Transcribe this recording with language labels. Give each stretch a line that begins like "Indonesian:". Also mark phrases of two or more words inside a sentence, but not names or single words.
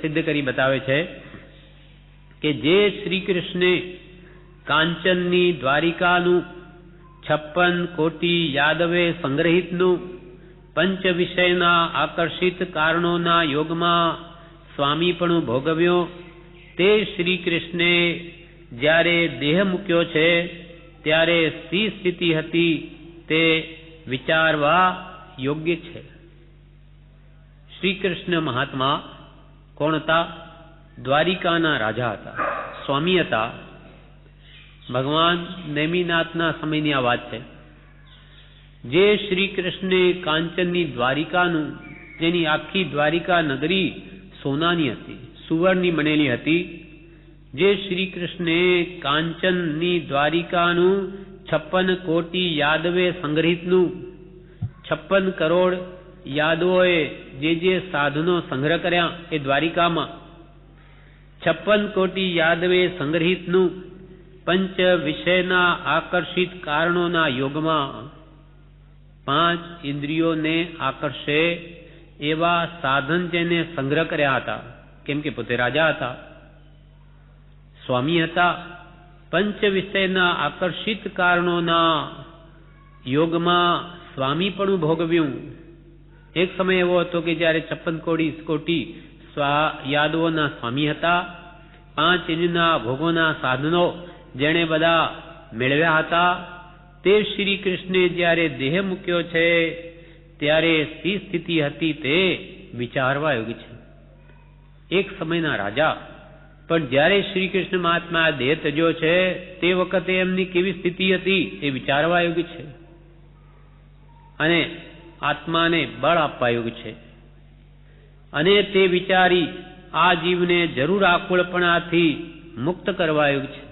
Gujarati: સિદ્ધ કરી બતાવે છે કે જે શ્રી કૃષ્ણે કાંચનની દ્વારિકાનું 56 કોટી યાદવે સંગ્રહિતનું પંચ વિષયના આકર્ષિત કારણોના યોગમા સ્વામીપણુ ભોગવ્યો તે શ્રી કૃષ્ણે જ્યારે દેહ મૂક્યો છે ત્યારે શી સ્થિતિ હતી તે વિચારવા યોગ્ય છે। શ્રી કૃષ્ણ મહાત્મા કોણ હતા? દ્વારિકાના રાજા હતા, સ્વામી હતા। ભગવાન નેમિનાથના સમયની આ વાત છે। જે શ્રી કૃષ્ણે કાંચનની દ્વારિકાનુ જેની આખી દ્વારિકા નગરી સોનાની હતી, સુવર્ણની બનેલી હતી। જે શ્રી કૃષ્ણે કાંચનની દ્વારિકાનુ 56 કોટી યાદવે સંગ્રહિતનુ 56 કરોડ યાદવોએ જે સાધનો સંગ્રહ કર્યા એ દ્વારિકામાં 56 કોટી યાદવે સંગ્રહિતનુ પંચ વિષયના આકર્ષિત કારણોના યોગમાં 5 ઇન્દ્રિયો ને આકર્ષે એવા સાધન જેને સંગ્રહ કર્યા હતા। કેમ કે પોતે રાજા હતા, સ્વામી હતા। પંચ વિષયના આકર્ષિત કારણોના યોગમાં સ્વામીપણુ ભોગવ્યું। એક સમય એવો હતો કે જ્યારે 56 કોટી યાદવોના સ્વામી હતા। 5 ઇન્દ્રિયોના ભોગોના સાધનો જેને બધા મેળવ્યા હતા તે શ્રી કૃષ્ણે જ્યારે દેહ મૂક્યો છે ત્યારે શી સ્થિતિ હતી તે વિચારવા યોગ્ય છે। એક સમયના રાજા. પણ જ્યારે શ્રી કૃષ્ણ મહાત્મા દેહ ત્યજ્યો છે તે વખતે એમની કેવી સ્થિતિ હતી એ વિચારવા યોગ્ય છે અને આત્માને બળ આપવા યોગ્ય છે. અને તે વિચારી આ જીવને જરૂર આકુળપણાથી મુક્ત કરવા યોગ્ય છે.